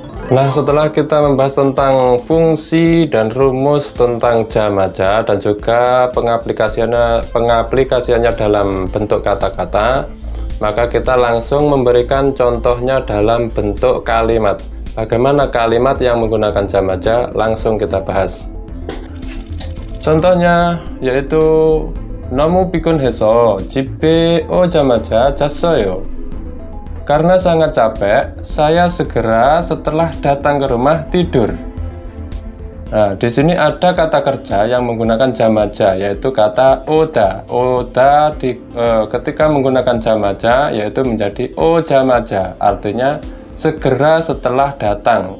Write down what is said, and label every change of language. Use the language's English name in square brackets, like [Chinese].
[Indonesian] Nah, setelah kita membahas tentang fungsi dan rumus tentang jamaja dan juga pengaplikasiannya dalam bentuk kata-kata, maka kita langsung memberikan contohnya dalam bentuk kalimat. Bagaimana kalimat yang menggunakan jamaja? Langsung kita bahas. Contohnya yaitu [Korean] 너무 피곤해서 집에 오자마자 잤어요. [Indonesian] Karena sangat capek, saya segera setelah datang ke rumah tidur. Nah, di sini ada kata kerja yang menggunakan jamaja, yaitu kata oda. Oda ketika menggunakan jamaja, yaitu menjadi ojamaja, artinya segera setelah datang.